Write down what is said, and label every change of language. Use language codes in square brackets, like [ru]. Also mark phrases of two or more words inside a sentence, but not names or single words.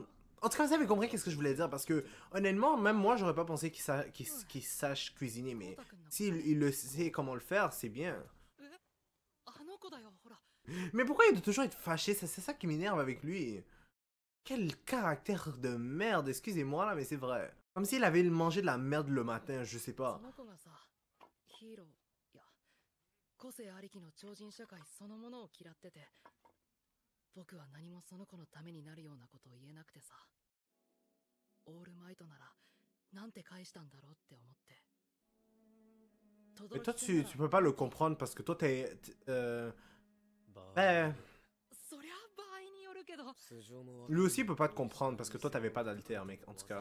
[fr] En tout cas, vous avez compris qu'est-ce que je voulais dire, parce que, honnêtement, même moi, j'aurais pas pensé qu'il sache cuisiner, mais s'il le sait comment le faire, c'est bien. Mais pourquoi il doit toujours être fâché? C'est ça qui m'énerve avec lui. Quel caractère de merde, excusez-moi là, mais c'est vrai. Comme s'il avait mangé de la merde le matin, je sais pas. [ja] 個性ありきの超人社会そのものを嫌ってて、僕は何もその子のためになるようなことを言えなくてさ。オールマイトならなんて返したんだろうって思って。 [fr] Mais toi, tu peux pas le comprendre parce que toi, ben... Lui aussi, il peut pas te comprendre parce que toi, t'avais pas d'alter, mec, en tout cas.